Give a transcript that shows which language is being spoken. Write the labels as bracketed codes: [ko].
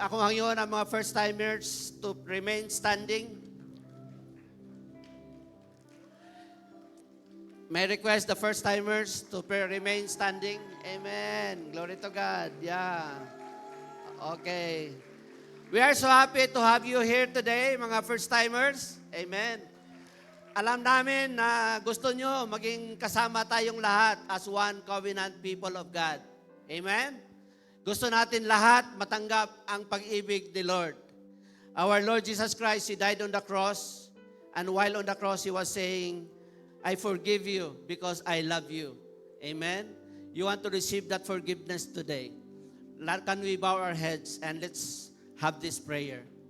[tl] Ako ngayon ang mga first-timers [en] to remain standing. May request the first-timers to remain standing. Amen. Glory to God. Yeah. Okay. We are so happy to have you here today, mga first-timers. [tl] Amen. Alam namin na gusto nyo maging kasama tayong lahat [en] as one covenant people of God. [tl] Amen? Gusto natin lahat matanggap ang pag-ibig ni Lord. [en] Our Lord Jesus Christ, He died on the cross, and while on the cross, He was saying, I forgive you because I love you. Amen? You want to receive that forgiveness today. Can we bow our heads and let's have this prayer.